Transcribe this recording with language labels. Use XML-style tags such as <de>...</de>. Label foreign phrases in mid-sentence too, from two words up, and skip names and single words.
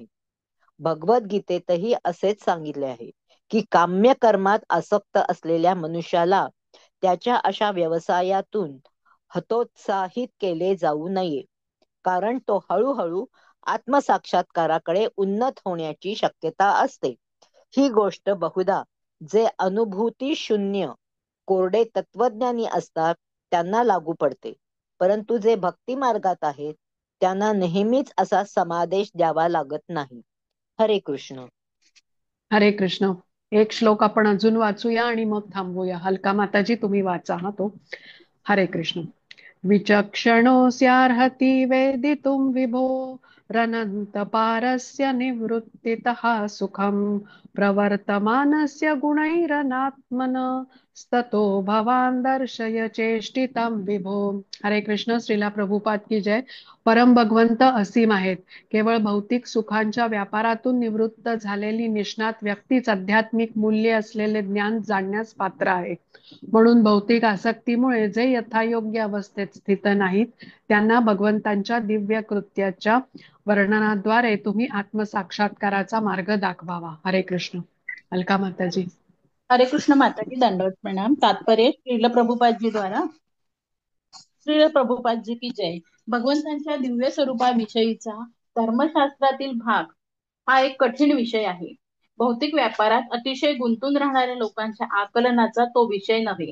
<mr>भगवद्गीतेतही असेच सांगितले आहे की काम्य कर्मात आसक्त असलेल्या मनुष्याला त्याच्या अशा व्यवसायातून हतोत्साहित केले जाऊ नये, कारण तो हळूहळू आत्मसाक्षात्काराकडे उन्नत होण्याची शक्यता असते. ही गोष्ट बहुधा जे अनुभूती शून्य कोरडे तत्वज्ञानी असतात त्यांना लागू पडते. परंतु जे भक्ती मार्गात आहेत त्यांना नेहमीच असा समादेश द्यावा लागत नाही. हरे कृष्ण. हरे कृष्ण. एक श्लोक आपण अजून वाचूया आणि मग थांबूया. हलका माताजी तुम्ही वाचा हा तो. हरे कृष्ण.</mr> <sa>विचक्षणोऽस्यार्हति वेदितुं विभो रनन्तपारस्य निवृत्तितः सुखं प्रवर्तमानस्य गुणैरनात्मन स्ततो भवान दर्शय चेष्टितं विभो.</sa> <mr>हरे कृष्ण. श्रीला प्रभुपाद</mr> <hi>की जय.</hi> <mr>परम भगवंत असीम आहेत. केवळ भौतिक सुखांच्या व्यापारातून निवृत्त झालेली निष्णात व्यक्तीच आध्यात्मिक मूल्य असलेले ज्ञान जाणण्यास पात्र आहे. म्हणून भौतिक आसक्तीमुळे जे यथायोग्य अवस्थेत स्थित नाहीत त्यांना भगवंतांच्या दिव्य कृत्याच्या वर्णनाद्वारे तुम्ही आत्मसाक्षात्काराचा मार्ग दाखवावा. हरे कृष्ण. अलका माताजी. हरे कृष्ण माताजी, दंडवत प्रणाम.</mr> <hi>तात्पर्य श्रील प्रभुपादजी द्वारा. श्रील प्रभुपादजी की जय.</hi> <mr>भगवंतांच्या दिव्य स्वरूपाविषयीचा धर्मशास्त्रातील भाग हा एक कठीण विषय आहे. भौतिक व्यापारात अतिशय गुंतून राहणाऱ्या लोकांच्या आकलनाचा तो विषय नव्हे.</mr>